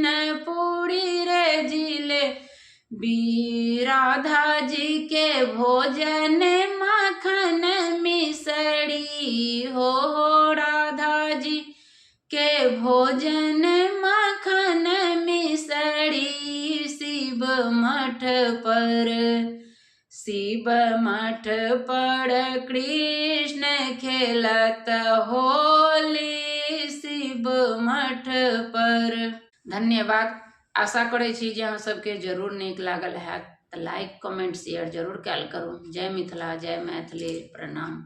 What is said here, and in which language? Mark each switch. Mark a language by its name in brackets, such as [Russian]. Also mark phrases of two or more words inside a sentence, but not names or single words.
[Maithili] पूरी जिलेबी राधा जी के भोजन माखन मिसरी हो राधा जी के भोजन माखन मिसरी शिव मठ पर कृष्ण खेलत होली शिव मठ पर। धन्यवाद। आशा करे छी जे अहाँ सबके जरूर नीक लागल हैत। लाइक कमेंट शेयर जरूर कैल करू। जय मिथिला जय मैथिली। प्रणाम।